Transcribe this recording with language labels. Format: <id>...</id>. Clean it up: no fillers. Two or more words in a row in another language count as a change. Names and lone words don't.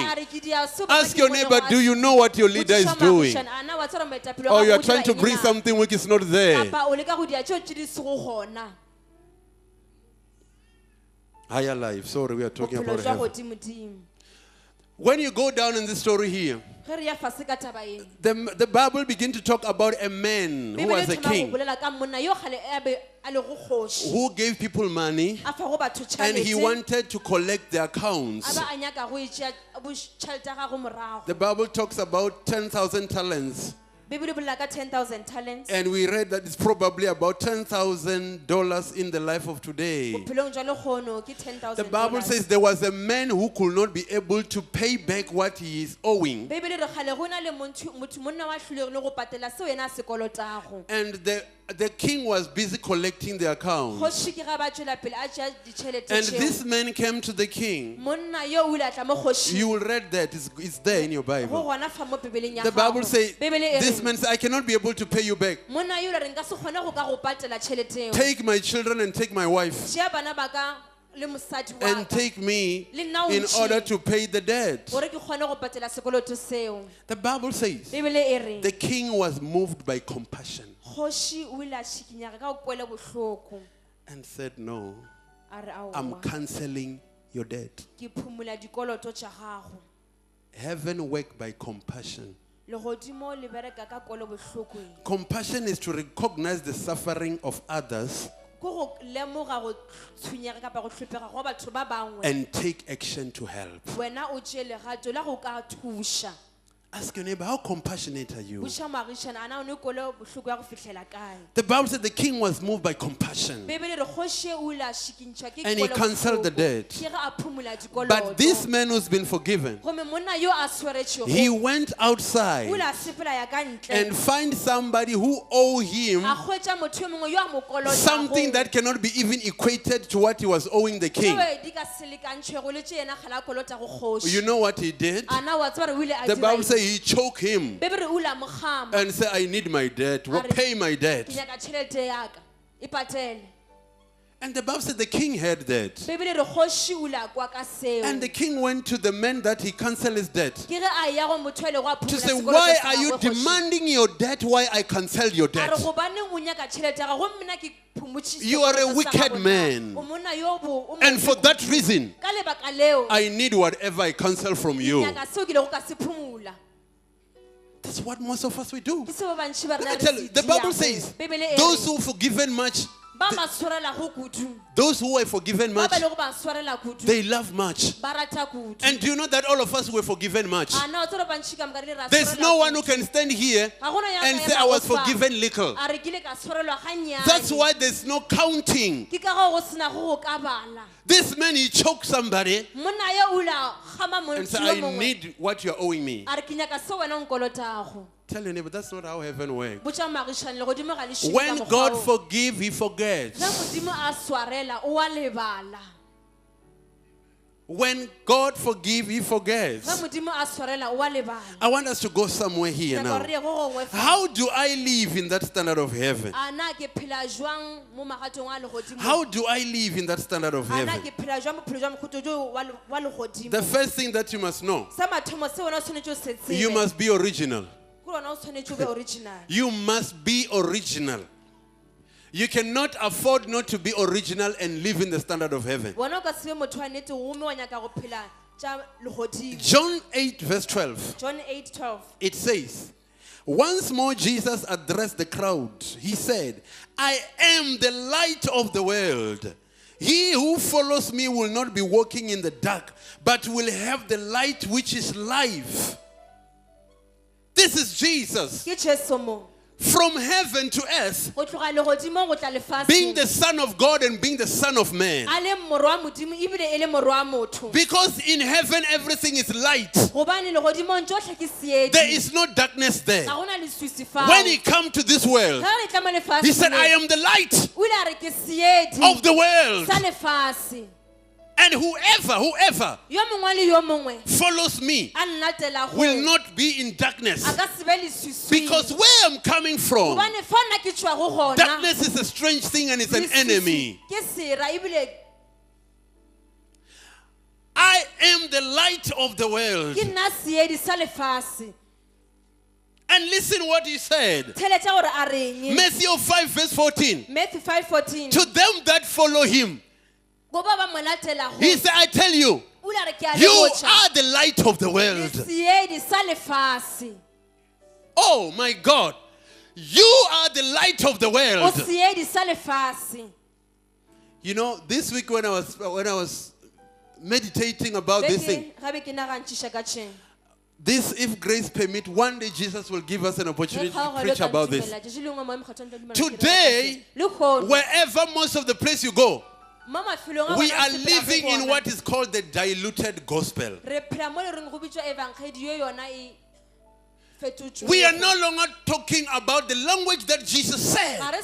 <en>Ask your neighbor, do you know what your leader is doing? Or you are trying to bring something which is not there. Higher life. Sorry, we are talking about heaven. When you go down in this story here,</en> <nso>Ge re ya fase ka taba ena,</nso> <en>the Bible begins to talk about a man who</en> <nso>Bibele</nso> <en>was</en> <nso>e a thoma go</nso> <en>king</en> <nso>bolela ka monna yo kgale a be a le go kgoši,</nso> <en>who gave people money</en> <nso>a fa go batho</nso> <en>and he</en> <nso>tšhelete,</nso> <en>wanted to collect their</en> <nso>a</nso> <en>accounts.</en> <nso>ba a nyaka go e tšea tšhelete ya gago morago.</nso> <en>The Bible talks about 10,000 talents.</en> <nso>Bibele e bolela ka 10,000 talents.</nso> <en>And we read that it's probably about $10,000 in the life of today.</en> <nso>Bophelong jwa lekgono ke 10,000</nso> <en>The Bible says there was a man who could not be able to pay back what he is owing.</en> <nso>Bibele re kgale go na le motho monna wa hlolego le go patela seo yena a se kolotago.</nso> <en>And the king was busy collecting the accounts.</en> <nso>Kgoši ke ga ba tšwela pele a tšea ditšhelete</nso> <en>And</en> <nso>tšeo.</nso> <en>this man came to the king.</en> <nso>Monna yo o ile a tla mo kgošing.</nso> <en>You will read that. It's there in your</en> <nso>Go</nso> <en>Bible.</en> <nso>gona fa mo Bibeleng ya</nso> <en>The Bible</en> <nso>gago.</nso> <en>says,</en> <nso>Bibele e</nso> <en>this</en> <nso>reng,</nso> <en>man said, I cannot be able to pay you back.</en> <nso>monna yo o ile re nka se kgone go ka go patela tšhelete eo.</nso> <en>Take my children and take my wife</en> <nso>Tšea bana ba ka le mosadi wa</nso> <en>and</en> <nso>ka</nso> <en>take me</en> <nso>le nna o</nso> <en>in</en> <nso>ntšhee,</nso> <en>order to pay the debt.</en> <nso>gore ke kgone go patela sekoloto seo.</nso> <en>The Bible says</en> <nso>Bibele e reng,</nso> <en>the king was moved by compassion</en> <nso>kgoši o ile a šikinyega ka go kwele bohloko,</nso> <en>and said, no,</en> <nso>a re</nso> <en>I'm</en> <nso>aowa</nso> <en>canceling your debt.</en> <nso>ke phumula dikoloto tša gago.</nso> <en>Heaven work by compassion.</en> <nso>Legodimo le bereka ka kwele bohlokong.</nso> <en>Compassion is to recognize the suffering of others</en> <nso>Ke go lemoga go tshwenyega kapa go hlopega go batho ba bangwe,</nso> <en>and take action to help.</en> <nso>wena o tšee legato la go ka thuša.</nso> <en>Ask your neighbor, how compassionate are you?</en> <nso>Buša moagišana, a na o ne kwele bohloko ya go fihlela kae?</nso> <en>The Bible said the king was moved by compassion.</en> <nso>Bibele re kgoši o ile a šikintšha ke</nso> <en>And he</en> <nso>kwele</nso> <en>canceled the</en> <nso>bohloko,</nso> <en>debt.</en> <nso>ke ge a phumula dikoloto.</nso> <en>But this man who's been forgiven,</en> <nso>Gomme monna yo a sweretšego</nso> <en>he went</en> <nso>o ile</nso> <en>outside</en> <nso>a sepela ya ka ntle,</nso> <en>and find somebody who owe him</en> <nso>a hwetša motho yo mongwe yo a mo kolotago</nso> <en>something that cannot be even equated to what he was owing the king.</en> <nso>tšeo di ka se lekantšhego le tše yena kgale a kolotago kgoši.</nso> <en>You know what he did?</en> <nso>A na wa tseba re o ile a</nso> <en>The</en> <nso>dira</nso> <en>Bible</en> <nso>eng?</nso> <en>says he choked him</en> <nso>Bibele o ile a mo gama,</nso> <en>and said, I need my debt. Well, pay my</en> <nso>ke</nso> <en>debt.</en> <nso>nyaka tšhelete ya ka e patele.</nso> <en>And the Bible said the king heard that.</en> <nso>Bibele re kgoši o ile a kwa ka seo,</nso> <en>And the king went to the man that he canceled his debt</en> <nso>ke ge a ya go motho a ile go a</nso> <en>to</en> <nso>phumula</nso> <en>say,</en> <nso>sekoloto</nso> <en>why</en> <nso>sa</nso> <en>are you</en> <nso>gagwe, kgoši?</nso> <en>demanding your debt? Why I cancel your</en> <nso>A</nso> <en>debt?</en> <nso>re gobaneng o nyaka tšhelete ya gago, gomme nna ke phumotše</nso> <en>You are a</en> <nso>sekoloto sa</nso> <en>wicked</en> <nso>gago na?</nso> <en>man.</en> <nso>O monna yo o</nso> <en>And for that reason,</en> <nso>ka lebaka leo</nso> <en>I need whatever I cancel from you.</en> <nso>nyaka seo ke ile go ka se phumula.</nso> <en>That's what most of us we do.</en> <nso>Ke seo ba bantši ba</nso> <en>Let</en> <nso>rena</nso> <en>me</en> <nso>re</nso> <en>tell you,</en> <nso>se</nso> <en>the Bible</en> <nso>diago.</nso> <en>says,</en> <nso>Bibele e</nso> <en>those</en> <nso>re,</nso> <en>who forgiven much,</en> <nso>ba ba swarelago kudu,</nso> <en>those who were forgiven</en> <nso>ba</nso> <en>much,</en> <nso>ba le go ba swarela kudu,</nso> <en>they love much.</en> <nso>ba rata kudu.</nso> <en>And do you know that all of us were forgiven much?</en> <nso>A na o tseba bantši ka moka re ra</nso> <en>There's</en> <nso>swarela</nso> <en>no one</en> <nso>kudu.</nso> <en>who can stand here</en> <nso>Ga gona ya</nso> <en>and</en> <nso>ka</nso> <en>say,</en> <nso>ema</nso> <en>I was</en> <nso>go fa.</nso> <en>forgiven little.</en> <nso>A re kile ka swarelwa gannyane.</nso> <en>That's why there's no counting.</en> <nso>Ke ka go go sena go go ka bala.</nso> <en>This man, he choked somebody</en> <nso>Monna yo o ile a gama</nso> <en>and said,</en> <nso>motho yo</nso> <en>I</en> <nso>mongwe,</nso> <en>need what you're owing me.</en> <nso>a re ke nyaka seo wena o nkolotago.</nso> <en>Tell your neighbor, that's not how heaven works.</en> <nso>Botša moagišane, legodimo ga le šome ka</nso> <en>When</en> <nso>mokgwa</nso> <en>God</en> <nso>oo.</nso> <en>forgives, he forgets.</en> <nso>Ge modimo a swarela o a lebala.</nso> <en>When God forgives, he</en> <nso>Ge</nso> <en>forgets.</en> <nso>modimo a swarela o a lebala.</nso> <en>I want us to go somewhere here</en> <nso>Nyaka</nso> <en>now.</en> <nso>re ye go gongwe fa.</nso> <en>How do I live in that standard of heaven?</en> <nso>A na ke phela jwang mo magatong a legodimo?</nso> <en>How do I live in that standard of</en> <nso>A na</nso> <en>heaven?</en> <nso>ke phela jwang bophelo jwa mokhuto jo wa legodimo?</nso> <en>The first thing that you must know,</en> <nso>Sa mathomo se wena o tshwanetse o se tsebe.</nso> <en>you must be original.</en> <nso>Ke lona o tshwanetse o be original.</nso> <en>You must be original. You cannot afford not to be original and live in the standard of heaven.</en> <nso>Bona o ka se be motho wa nnete gomme wa nyaka go phela tša legodimo.</nso> <en>John 8, verse 12, John 8:12. it says, once more Jesus addressed the crowd. He said, I am the light of the world. He who follows me will not be walking in the dark, but will have the light which is life. This is Jesus.</en> <nso>Ke Jesu mo.</nso> <en>From heaven to earth,</en> <nso>Go tloga legodimong go tla lefatsheng.</nso> <en>being the Son of God and being the Son of Man.</en> <nso>A le morwa wa modimo ebile e le morwa wa motho.</nso> <en>Because in heaven everything is light.</en> <nso>Gobane legodimong tsotlhe ke seedi.</nso> <en>There is no darkness there.</en> <nso>Ga gona leswiswi fao.</nso> <en>When he came to this world,</en> <nso>Ge re tla mo lefatsheng,</nso> <en>he said, I am the light</en> <nso>o ile a re ke seedi</nso> <en>of the world.</en> <nso>sa lefase.</nso> <en>And whoever</en> <nso>Yo mongwe le yo mongwe</nso> <en>follows me</en> <nso>a nnatela go</nso> <en>will not be in darkness.</en> <nso>a ka se be leswiswi.</nso> <en>Because where I'm coming from,</en> <nso>Gobane fa nna ke tswa go gona.</nso> <en>darkness is a strange thing and it's an</en> <nso>leswiswi</nso> <en>enemy.</en> <nso>Ke sera ebile</nso> <en>I am the light of the world.</en> <nso>ke nna seedi sa lefase.</nso> <en>And listen what he said.</en> <nso>Theletša gore a reng.</nso> <en>Matthew 5 verse 14. Matthew 5:14. To them that follow him,</en> <nso>Go ba ba mo latelago.</nso> <en>he said, I tell you,</en> <nso>O O ile a re ke a le</nso> <en>You</en> <nso>botša.</nso> <en>are the light of the world.</en> <nso>Seedi sa lefase.</nso> <en>Oh my God. You are the light of the</en> <nso>O</nso> <en>world.</en> <nso>seedi sa lefase.</nso> <en>You know, this week when I was meditating about this thing,</en> <nso>Gabe ke nagantšiša ka tšeng.</nso> <en>this, if grace permit, one day Jesus will give us an opportunity to preach about this. Today, wherever most of the place you go, we are living in what is called the diluted gospel. We are no longer talking about the language that Jesus said.</en>